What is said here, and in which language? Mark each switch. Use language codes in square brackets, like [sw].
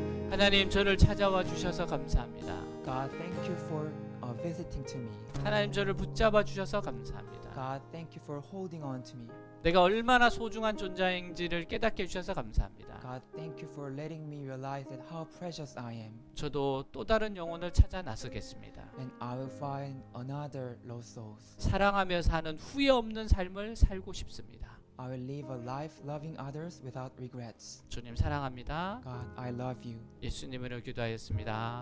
[ko] 하나님 저를 찾아와 주셔서 감사합니다. [en] God, thank you for visiting to me. [ko] 하나님 저를 붙잡아 주셔서 감사합니다. [en] God, thank you for holding on to me. [ko] 내가 얼마나 소중한 존재인지를 깨닫게 해주셔서 감사합니다. [en] God, thank you for letting me realize that how precious I am. [ko] 저도 또 다른 영혼을 찾아 나서겠습니다. [en] And I will find another lost souls. [ko] 사랑하며 사는 후회 없는 삶을 살고 싶습니다. [en] I will live a life loving others without regrets. [ko] 주님 사랑합니다. [en] God, I love you. [ko] 예수님으로 기도하였습니다.